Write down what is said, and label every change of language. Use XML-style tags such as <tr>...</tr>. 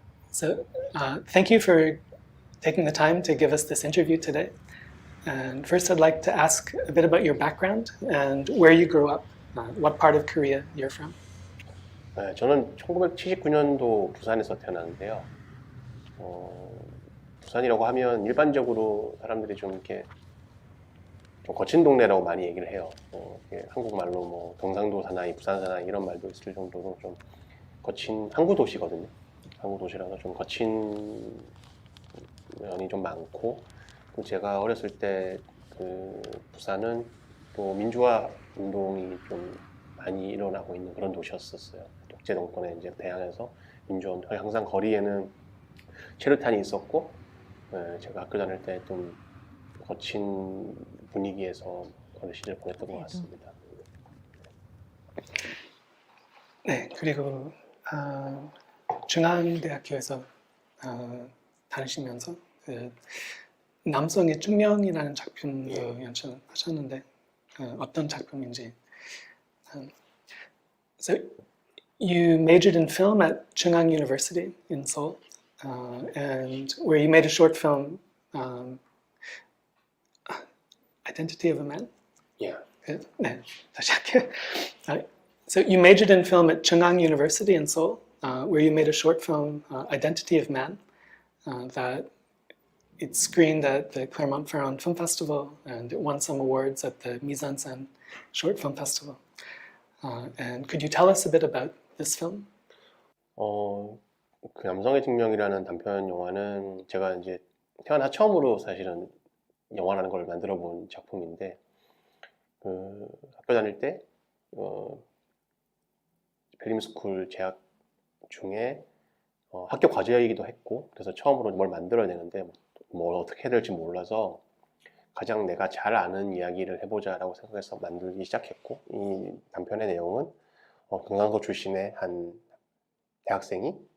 <en>So thank you for taking the time to give us this interview today. And first I'd like to ask a bit about your background and where you grew up, what part of Korea you're from.</en> <ko>저는 1979년도 부산에서 태어났는데요. 부산이라고 하면 일반적으로 사람들이 좀 이렇게 좀 거친 동네라고 많이 얘기를 해요. 한국말로 뭐 경상도 사나이, 부산 사나이 이런 말도 있을 정도로 좀 거친 항구 도시거든요. 항구 도시라서 좀 거친 면이 좀 많고, 또 제가 어렸을 때 그 부산은 또 민주화 운동이 좀 많이 일어나고 있는 그런 도시였었어요. 독재 정권에 이제 대항해서 민주화 운동, 항상 거리에는 체류탄이 있었고, 제가 학교 다닐 때 좀 거친 분위기에서 어느 시절 보냈던 것 같습니다. 네, 그리고 중앙대학교에서 다니시면서 그 남성의 중년이라는 작품도 연출하셨는데 어떤 작품인지.</ko> <en>So you majored in film at Chungang University in Seoul, and where you made a short film Identity of a Man. Yeah.</en> <ko>네, 다시 할게요.</ko> <en>So you majored in film at Chungang University in Seoul, where you made a short film, Identity of Man, that it screened at the Clermont-Ferrand Film Festival, and it won some awards at the Mise en Scène Short Film Festival. And could you tell us a bit about this film?</en> <ko>그 남성의 증명이라는 단편 영화는 제가 이제 태어나 처음으로 사실은 영화라는 걸 만들어 본 작품인데, 그 학교 다닐 때 필름스쿨 재학 중에 학교 과제이기도 했고, 그래서 처음으로 뭘 만들어야 되는데 뭘 어떻게 해야 될지 몰라서 가장 내가 잘 아는 이야기를 해보자라고 생각해서 만들기 시작했고, 이 단편의 내용은 경상도 출신의 한 대학생이</ko>